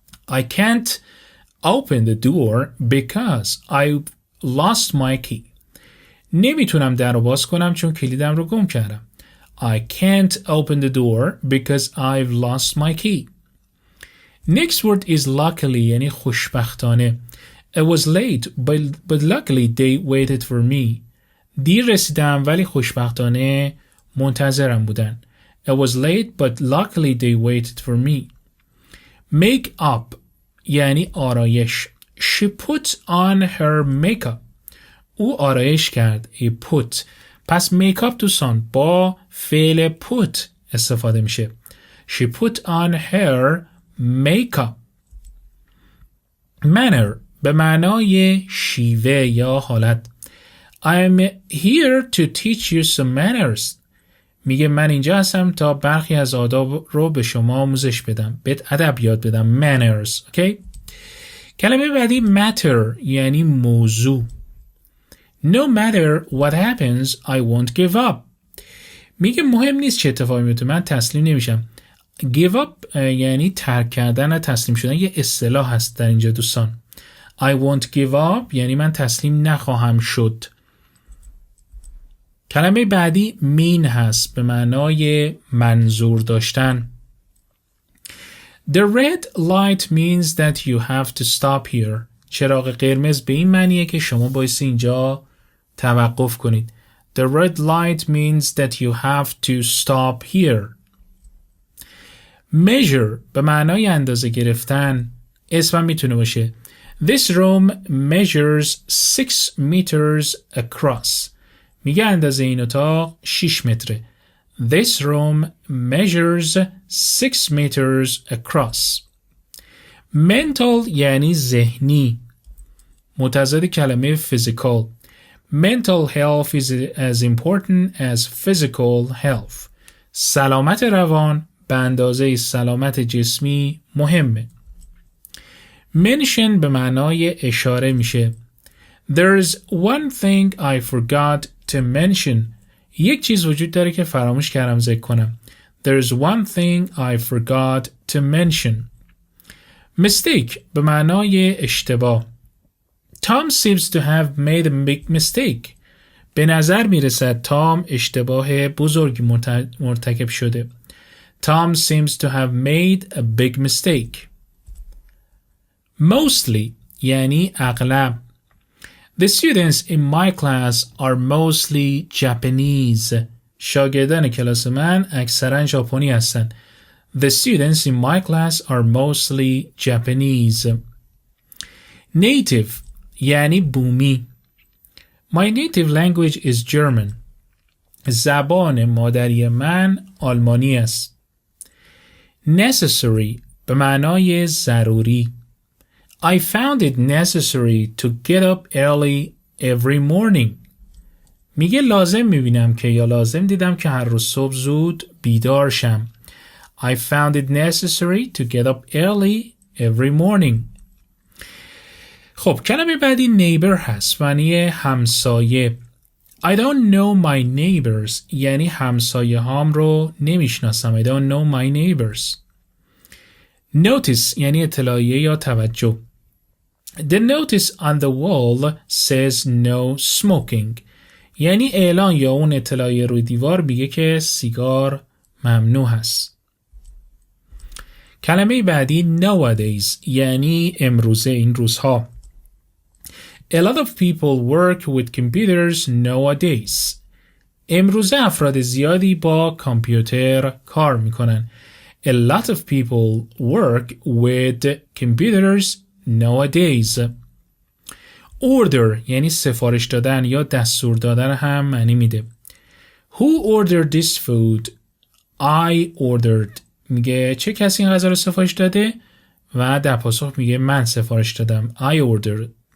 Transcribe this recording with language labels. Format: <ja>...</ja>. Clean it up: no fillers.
<en>I can't open the door because I lost my key.</en> <fa>نمیتونم در رو باز کنم چون کلیدم رو گم کردم.</fa> <en>I can't open the door because I've lost my key. Next word is luckily</en> <fa>یعنی خوشبختانه.</fa> <en>I was late but luckily they waited for me.</en> <fa>دیر رسیدم ولی خوشبختانه منتظرم بودن.</fa> <en>I was late but luckily they waited for me. Make up</en> <fa>یعنی آرایش.</fa> <en>She put on her makeup.</en> <fa>او آرایش کرد.</fa> <en>He put.</en> <fa>پس make up دوستان با فعل put استفاده میشه.</fa> <en>She put on her makeup.</en> <fa>Manner به معنای شیوه یا حالت.</fa> <en>I'm here to teach you some manners.</en> <fa>میگه من اینجا هستم تا برخی از آداب رو به شما آموزش بدم. بهت ادب یاد بدم. Manners. Okay? کلمه بعدی matter یعنی موضوع.</fa> <en>No matter what happens, I won't give up.</en> <fa>میگه مهم نیست چه اتفاقی میفته من تسلیم نمیشم. Give up یعنی ترک کردن و تسلیم شدن یه اصطلاح هست در اینجا دوستان.</fa> <en>I won't give up</en> <fa>یعنی من تسلیم نخواهم شد. کلمه بعدی mean هست به معنای منظور داشتن.</fa> <en>The red light means that you have to stop here.</en> <fa>چراغ قرمز به این معنیه که شما بایستی اینجا توقف کنید.</fa> <en>The red light means that you have to stop here.</en> <fa>Measure به معنای اندازه گرفتن. اسمم میتونه باشه.</fa> <en>This room measures 6 meters across.</en> <fa>میگه اندازه این اتاق 6 متره.</fa> <en>This room measures 6 meters across.</en> <fa>Mental یعنی ذهنی. متضاد کلمه physical.</fa> <en>Mental health is as important as physical health.</en> <fa>سلامت روان به اندازه سلامت جسمی مهمه. mention به معنای اشاره میشه.</fa> <en>There's one thing I forgot to mention.</en> <fa>یک چیز وجود داره که فراموش کردم ذکر کنم.</fa> <en>There's one thing I forgot to mention.</en> <fa>mistake به معنای اشتباه.</fa> <en>Tom seems to have made a big mistake.</en> <fa>به نظر میرسد تام اشتباه بزرگی مرتکب شده.</fa> <en>Tom seems to have made a big mistake.</en> <fa>Mostly یعنی اغلب.</fa> <en>The students in my class are mostly Japanese.</en> <fa>شاگردان کلاس من اکثرا ژاپنی هستند.</fa> <en>The students in my class are mostly Japanese.</en> <fa>Native یعنی بومی.</fa> <en>My native language is German.</en> <fa>زبان مادری من آلمانی است. Necessary به معنای ضروری.</fa> <en>I found it necessary to get up early every morning.</en> <fa>میگه لازم میبینم که یا لازم دیدم که هر روز صبح زود بیدار شم.</fa> <en>I found it necessary to get up early every morning.</en> <fa>خب کلمه بعدی neighbor هست معنی همسایه.</fa> <en>I don't know my neighbors</en> <fa>یعنی همسایه هام رو نمیشناسم.</fa> <en>I don't know my neighbors.</en> <fa>Notice یعنی اطلاعیه یا توجه.</fa> <en>The notice on the wall says no smoking.</en> <fa>یعنی اعلان یا اون اطلاعیه روی دیوار میگه که سیگار ممنوع هست. کلمه بعدی nowadays یعنی امروزه این روزها.</fa> <en>A lot of people work with computers nowadays.</en> <fa>امروزه افراد زیادی با کامپیوتر کار میکنن.</fa> <en>A lot of people work with computers nowadays.</en> <fa>Order یعنی سفارش دادن یا دستور دادن هم معنی میده.</fa> <en>Who ordered this food? I ordered.</en> <fa>میگه چه کسی این غذا رو سفارش داده؟ و در پاسخ میگه من سفارش دادم.</fa> <en>I ordered.</en>